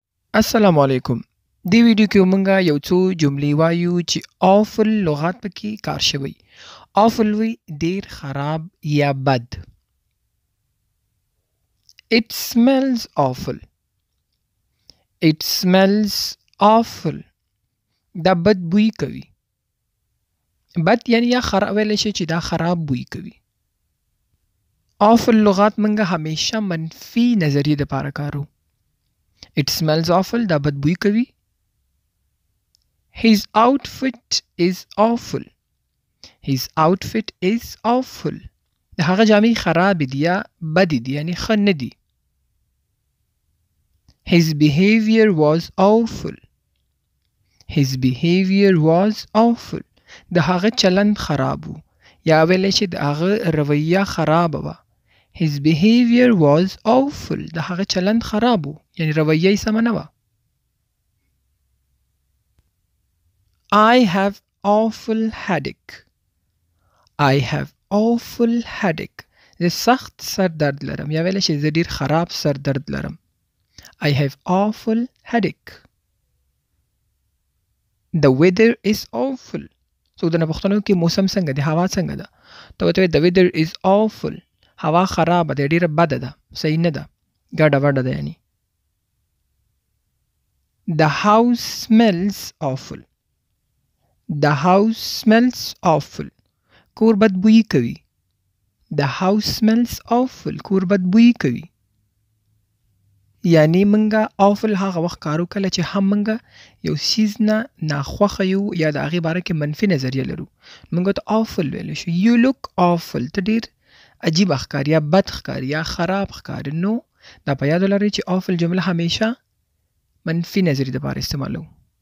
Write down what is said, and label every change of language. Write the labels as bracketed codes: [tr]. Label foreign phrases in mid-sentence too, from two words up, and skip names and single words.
[ps] السلام علیکم. دې ویډیو کې مونږه یو څو جملې وایو چې awful لغات پکې کار شوی. awful وی ډیر خراب یا بد. [en] It smells awful. It smells awful. [ps] دا بد بوی کوي. بد یعنی یا خراب ویلی شي چې دا خراب بوی کوي. awful لغات مونږه همیشه منفي نظریې دپاره کارو. [en] It smells awful. [ps] دا بد بوی کوي. [en] His outfit is awful. His outfit is awful. [ps] د هغه جامې خراب دي یا بد دي یعنی ښه نه دي. [en] His behavior was awful. His behavior was awful. [ps] د هغه چلند خراب و یا ویلی چې د هغه رویه خراب وه. [en] His behavior was awful. [ps] د هغه چلند خراب و یعنی رویه یې سمه نه وه. [en] I have awful headache. I have awful headache. [ps] زه سخت سر درد لرم یا ویلی چې زه ډیر خراب سر درد لرم. [en] I have awful headache. The weather is awful. [ps] څوک درنه پوښتنه وکړي موسم څنګه دی، هوا څنګه ده، ته ورته وایې [en] the weather is awful. [ps] هوا خرابه ده، ډیره بده ده، صحیح نه ده، ګډه وډه ده یعنی. [en] The house smells awful. The house smells awful. [ps] کور بد بوی کوي. [en] The house smells awful. [ps] کور بد بوی کوي. یعنی منګه awful هغه وخت کارو کله چې هم منګه یو سیز نه ناخوښه یو یا د هغې باره کې منفي نظریه لرو. منګه ته awful ویلی شو. [en] You look awful. [ps] ته ډیر عجیبه ښکاري یا بد ښکاري یا خراب ښکاري. نو دا په یاد ولرئ چې awful جمله همیشه منفي نظریې دپاره استعمالوو.